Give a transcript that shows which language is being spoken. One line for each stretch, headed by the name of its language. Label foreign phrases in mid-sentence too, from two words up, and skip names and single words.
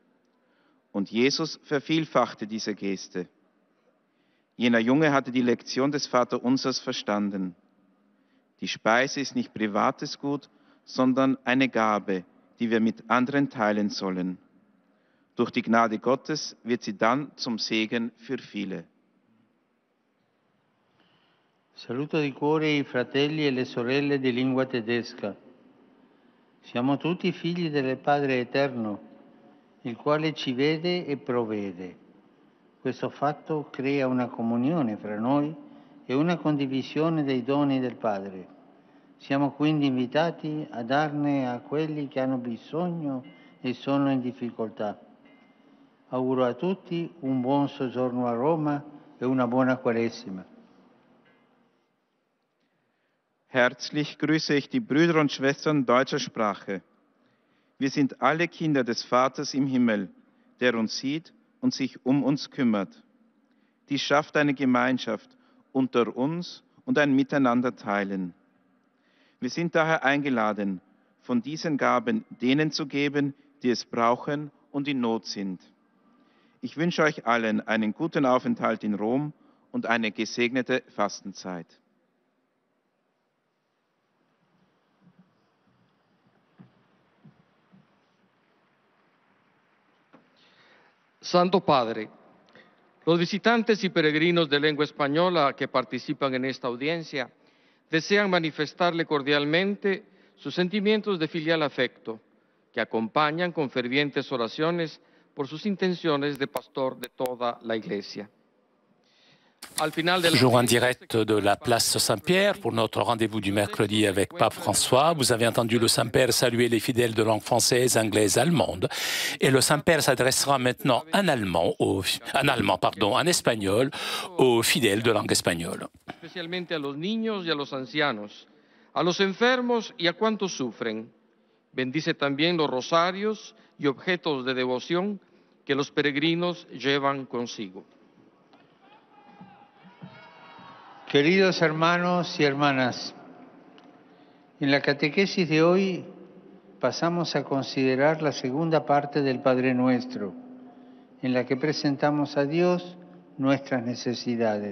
German: Und Jesus vervielfachte diese Geste. Jener Junge hatte die Lektion des Vaterunsers verstanden. Die Speise ist nicht privates Gut, sondern eine Gabe, die wir mit anderen teilen sollen. Durch die Gnade Gottes wird sie dann zum Segen für viele.
Italian: Saluto di cuore i fratelli e le sorelle di lingua tedesca. Siamo tutti figli del Padre Eterno, il quale ci vede e provvede. Questo fatto crea una comunione fra noi e una condivisione dei doni del Padre. Siamo quindi invitati a darne a quelli che hanno bisogno e sono in difficoltà. Auguro a tutti un buon soggiorno a Roma e una buona Quaresima.
German: Herzlich grüße ich die Brüder und Schwestern deutscher Sprache. Wir sind alle Kinder des Vaters im Himmel, der uns sieht und sich um uns kümmert. Dies schafft eine Gemeinschaft unter uns und ein Miteinander teilen. Wir sind daher eingeladen, von diesen Gaben denen zu geben, die es brauchen und in Not sind. Ich wünsche euch allen einen guten Aufenthalt in Rom und eine gesegnete Fastenzeit.
Spanish: Santo Padre, los visitantes y peregrinos de lengua española que participan en esta audiencia desean manifestarle cordialmente sus sentimientos de filial afecto, que acompañan con fervientes oraciones por sus intenciones de pastor de toda la Iglesia.
French: Toujours en direct de la place Saint-Pierre pour notre rendez-vous du mercredi avec Pape François. Vous avez entendu le Saint-Père saluer les fidèles de langue française, anglaise, allemande. Et le Saint-Père s'adressera maintenant en espagnol aux fidèles de langue espagnole.
Spanish: Especialmente a los niños y a los ancianos, a los enfermos y a cuantos sufren. Bendice también los rosarios y objetos de devoción que los peregrinos llevan consigo. Queridos hermanos y hermanas, en la catequesis de hoy pasamos a considerar la segunda parte del Padre Nuestro, en la que presentamos a Dios nuestras necesidades.